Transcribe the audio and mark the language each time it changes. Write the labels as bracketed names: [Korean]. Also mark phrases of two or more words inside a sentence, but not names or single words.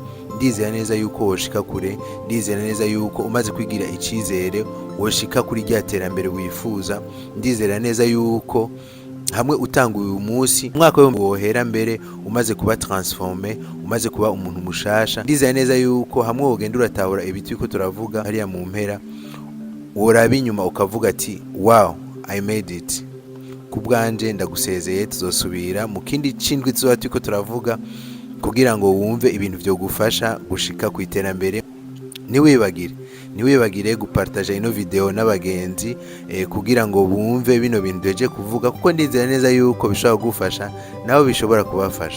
[Rundi] Ndizera neza yuko woshika kure, ndizera neza yuko umaze kwigira icyizere woshika kuri rya terambere wifuza. Ndizera neza yuko hamwe utanga uyu munsi, umwaka wohera mbere umaze kuba transforme, umaze kuba umuntu mushasha. Ndizera neza yuko hamwe wogenda uratahura ibiti ko turavuga hariya mu mpera, woraba inyuma ukavuga ati [English] wow, I made it. [Rundi] Kubwanje ndagusezeye, tuzosubira mu kindi cindwi tuzoba turiko turavuga, kugira ngo wumve ibintu byo gufasha gushika ku iterambere. Niwibagire gupartager ino video n'abagenzi, kugira ngo bumve bino bintu deje kuvuga, kuko ndizera neza yuko bishobora gufasha nabo bishobora kubafasha.